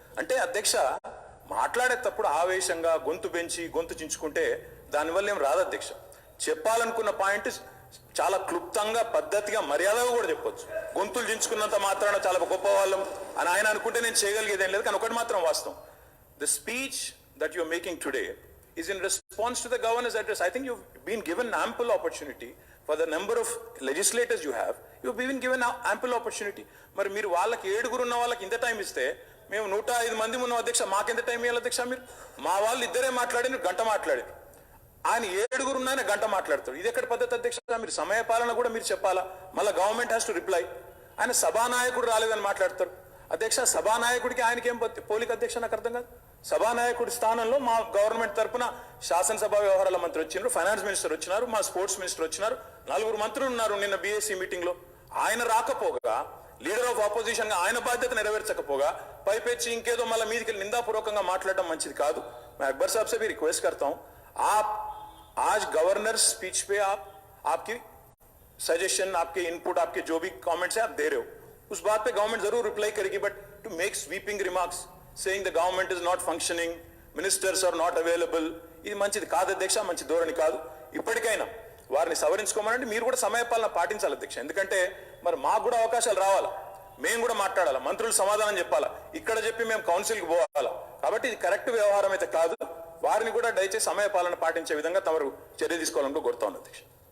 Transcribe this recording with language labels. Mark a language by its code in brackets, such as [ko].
[te] అంటే అధ్యక్ష, మాట్లాడేటప్పుడు ఆవేశంగా గొంతు పెంచి గొంతు చించుకుంటే దానివల్ల ఏం రాదు అధ్యక్ష. చెప్పాలనుకున్న పాయింట్ చాలా క్లుప్తంగా, పద్ధతిగా, మర్యాదగా కూడా చెప్పొచ్చు. గొంతులు చించుకున్నంత మాత్రాన చాలా గొప్ప వాళ్ళం అని ఆయన అనుకుంటే నేను చేయగలిగేదేం లేదు. కానీ ఒకటి మాత్రం వాస్తవం, [en] The speech that you are making today is in response to the governor's address. I think you've been given ample opportunity for the number of legislators you have. You've been given ample opportunity. [te] మరి మీరు వాళ్ళకి 7గురు ఉన్న వాళ్ళకి ఇంత time ఇస్తే, మేము 105 మంది ఉన్నాం అధ్యక్ష, మాకెంత టైం ఇవ్వాలి అధ్యక్ష? మీరు మా వాళ్ళు ఇద్దరే మాట్లాడి గంట మాట్లాడారు, ఆయన 7గురు ఉన్నాయని గంట మాట్లాడతారు. ఇది ఎక్కడ పద్ధతి అధ్యక్ష? మీరు సమయ పాలన కూడా మీరు చెప్పాలా? మళ్ళీ [en] Government has to reply. [te] ఆయన సభానాయకుడు రాలేదని మాట్లాడతారు అధ్యక్ష. సభానాయకుడికి ఆయనకేం పోలిక అధ్యక్ష? నాకు అర్థం కాదు. సభానాయకుడి స్థానంలో మా గవర్నమెంట్ తరపున శాసనసభ వ్యవహారాల మంత్రి వచ్చినారు, ఫైనాన్స్ మినిస్టర్ వచ్చినారు, మా స్పోర్ట్స్ మినిస్టర్ వచ్చినారు, 4 మంత్రులు ఉన్నారు నిన్న బీఎస్సీ మీటింగ్ లో. ఆయన రాకపోగా, లీడర్ ఆఫ్ ఆపోజిషన్ గా ఆయన బాధ్యత నెరవేర్చకపోగా పైపెచ్చి ఇంకేదో మళ్ళీ మీదికి నిందాపూర్వకంగా మాట్లాడడం మంచిది కాదు. [hi] मैं अकबर साहब से भी रिक्वेस्ट करता हूं, आप आज गवर्नर स्पीच पे आपकी सजेशन, आपके इनपुट, आपके जो भी कमेंट्स है आप दे रहे हो, उस बात पे गवर्नमेंट जरूर रिप्लाई करेगी. [en] but to make sweeping remarks saying the government is not functioning, ministers are not available, [te] ఇది మంచిది కాదు అధ్యక్ష, మంచి ధోరణి కాదు. ఇప్పటికైనా వారిని సవరించుకోమనండి. మీరు కూడా సమయపాలన పాటించాలి అధ్యక్ష. ఎందుకంటే మరి మాకు కూడా అవకాశాలు రావాలా, మేము కూడా మాట్లాడాలా, మంత్రులు సమాధానం చెప్పాలా, ఇక్కడ చెప్పి మేము కౌన్సిల్కి పోవాలా. కాబట్టి ఇది కరెక్ట్ వ్యవహారం అయితే కాదు. వారిని కూడా దయచేసి సమయపాలన పాటించే విధంగా తమరు చర్య తీసుకోవాలని కోరుతా ఉన్నాను అధ్యక్ష.